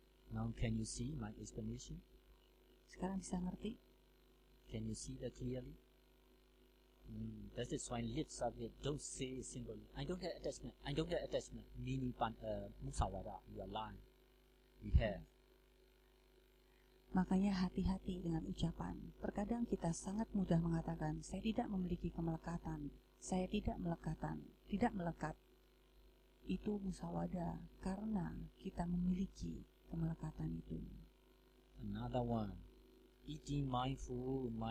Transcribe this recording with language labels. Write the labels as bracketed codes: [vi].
[en] Now can you see my explanation? [id] Sekarang bisa ngerti? [en] Can you see that clearly? That is why lips are there. Don't say simply, I don't have attachment. I don't have attachment. Meaning musawada, you are lying. We have. [id] Makanya hati-hati dengan ucapan. Terkadang kita sangat mudah mengatakan, saya tidak memiliki kemelekatan, saya tidak melekat. Itu musawada karena kita memiliki kemelekatan itu. [en] Another one, eating mindful.